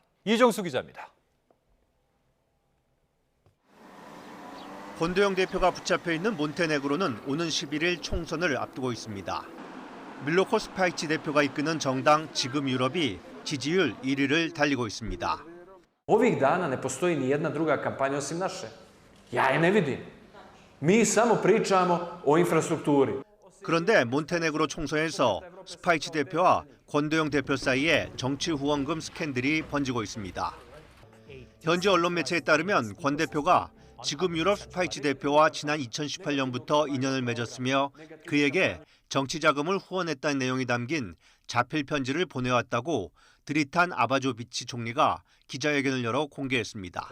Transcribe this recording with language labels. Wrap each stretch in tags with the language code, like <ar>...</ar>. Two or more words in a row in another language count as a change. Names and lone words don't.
<ko>이정수 기자입니다. 권도영 대표가 붙잡혀 있는 montenegro는 오는 11일 총선을 앞두고 있습니다. 밀로코 스파이치 대표가 이끄는 정당 지금 유럽이 지지율 1위를 달리고 있습니다.</ko> <sr>Ovih dana ne postoji ni jedna druga kampanja osim naše. Ja je ne vidim. Mi samo pričamo o infrastrukturi.</sr> <ko>그런데 몬테네그로 총선에서 스파이치 대표와 권도영 대표 사이에 정치 후원금 스캔들이 번지고 있습니다. 현지 언론 매체에 따르면 권 대표가 지금 유럽 스파이치 대표와 지난 2018년부터 인연을 맺었으며 그에게 정치 자금을 후원했다는 내용이 담긴 자필 편지를 보내왔다고 드리탄 아바조비치 총리가 기자회견을 열어 공개했습니다.</ko>